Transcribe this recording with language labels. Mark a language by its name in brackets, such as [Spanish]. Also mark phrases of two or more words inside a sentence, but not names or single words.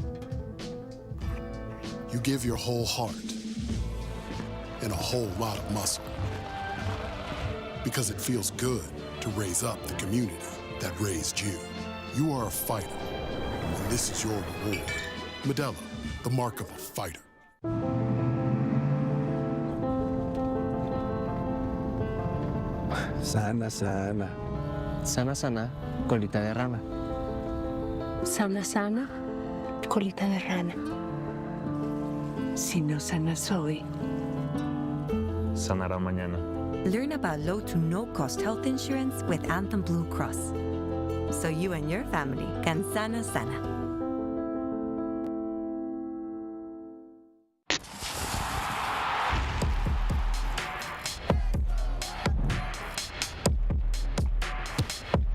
[English] You give your whole heart and a whole lot of muscle. Because it feels good to raise up the community that raised you. You are a fighter, this is your reward. Modelo, the mark of a fighter. [Spanish] Sana, sana. Sana, sana, colita de rana. Sana, sana, colita de rana. Si no sanas hoy, Sanará mañana. [English] Learn about low to no-cost health insurance with Anthem Blue Cross, so you and your family can [Spanish] sana sana. A